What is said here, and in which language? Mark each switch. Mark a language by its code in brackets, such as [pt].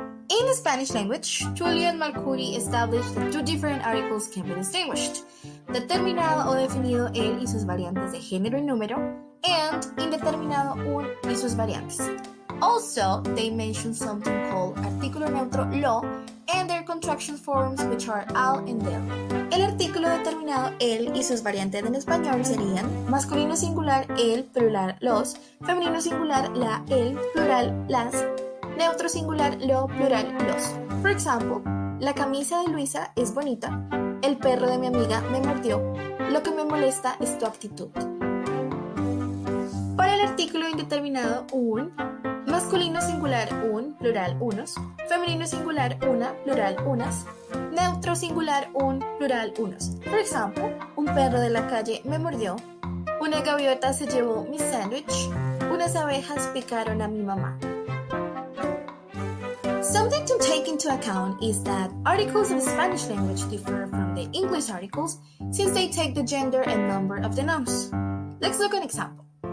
[en] In the Spanish language, Julian Marcuri established that two different articles can be distinguished: [es] determinado o definido el y sus variantes de género y número, [en] and [es] indeterminado un y sus variantes. [en] Also, they mention something called [es] artículo neutro lo [en] and their contraction forms, which are al and del. [es] El artículo determinado el y sus variantes en español serían masculino singular el, plural los, femenino singular la, el, plural las, neutro singular lo, plural los. [en] For example, [es] la camisa de Luisa es bonita, el perro de mi amiga me mordió, lo que me molesta es tu actitud. Para el artículo indeterminado un, masculino singular un, plural unos, femenino singular una, plural unas, neutro singular un, plural unos. [en] For example, [es] un perro de la calle me mordió, una gaviota se llevó mi sándwich, unas abejas picaron a mi mamá. [en] Something to take into account is that articles of Spanish language differ from the English articles since they take the gender and number of the nouns. Let's look at an example.